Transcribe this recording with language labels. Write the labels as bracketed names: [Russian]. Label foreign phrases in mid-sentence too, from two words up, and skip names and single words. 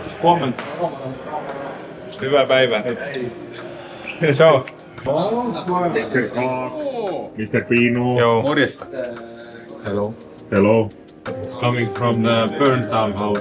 [Finnish] Huomenta. Hyvää päivää. Ciao. Mr. Clark, Mr. Pino. Joo. Morjesta. [English] Hello. Hello. It's coming from the burnt down house.